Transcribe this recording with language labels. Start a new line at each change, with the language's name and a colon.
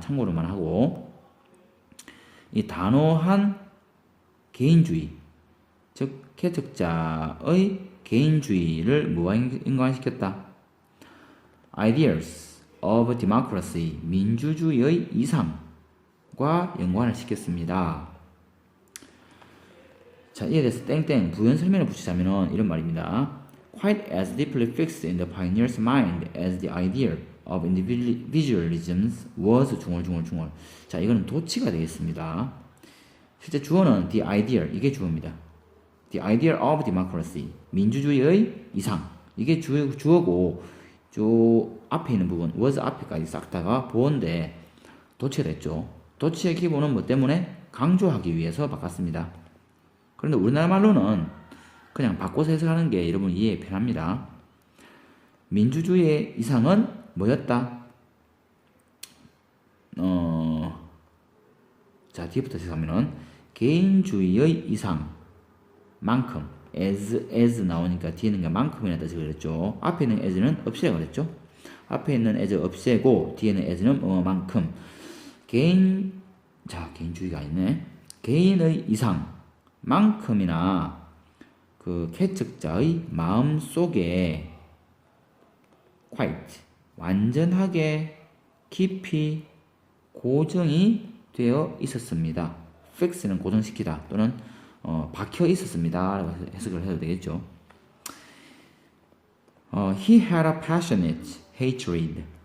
Korean: 참고로만 하고 이 단호한 개인주의, 즉 개척자의 개인주의를 뭐와 연관시켰다?
English: Ideas of democracy,
Korean: 민주주의의 이상과 연관을 시켰습니다. 자, 이에 대해서 땡땡 부연 설명을 붙이자면 이런 말입니다.
English: Quite as deeply fixed in the pioneer's mind as the idea of individualism was 중얼중얼중얼.
Korean: 자, 이거는 도치가 되겠습니다. 실제 주어는 the ideal, 이게 주어입니다.
English: The ideal of democracy,
Korean: 민주주의의 이상. 이게 주어고, 앞에 있는 부분, was 앞에까지 싹 다가 보어인데, 도치가 됐죠. 도치의 기본은 뭐 때문에? 강조하기 위해서 바꿨습니다. 그런데 우리나라 말로는 그냥 바꿔서 해석하는 게 여러분 이해 편합니다. 민주주의의 이상은 뭐였다? 자, 뒤부터 해석하면은 개인주의의 이상만큼 as 나오니까 뒤에 있는 게 만큼이나 뜻을 그랬죠. 앞에 있는 as는 없애라 그랬죠. 앞에 있는 as 없애고 뒤에는 as는 만큼 개인주의가 있네. 개인의 이상만큼이나 그 개척자의 마음 속에 quite 완전하게 깊이 고정이 되어 있었습니다. fix는 고정시키다 또는 박혀 있었습니다 라고 해석을 해도 되겠죠.
English: He had a passionate hatred.